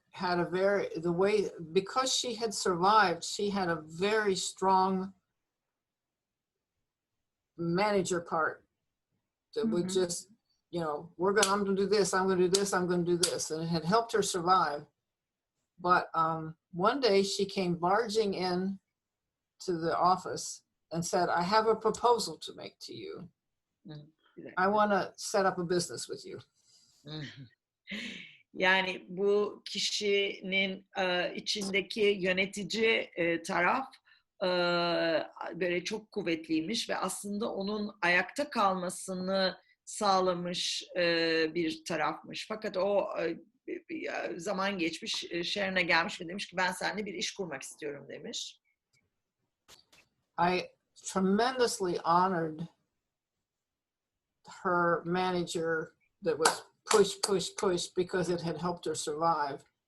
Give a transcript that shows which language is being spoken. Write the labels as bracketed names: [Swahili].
[English] had because she had survived, she had a very strong manager part that would just, I'm going to do this, I'm going to do this, I'm going to do this. And it had helped her survive. But one day she came barging in to the office and said, I have a proposal to make to you. I want to set up a business with you. [Turkish] Yani bu kişinin içindeki yönetici taraf böyle çok kuvvetliymiş ve aslında onun ayakta kalmasını sağlamış bir tarafmış. Fakat o zaman geçmiş, Sharon'a gelmiş ve demiş ki ben seninle bir iş kurmak istiyorum demiş. [English] I tremendously honored her manager that was push because it had helped her survive.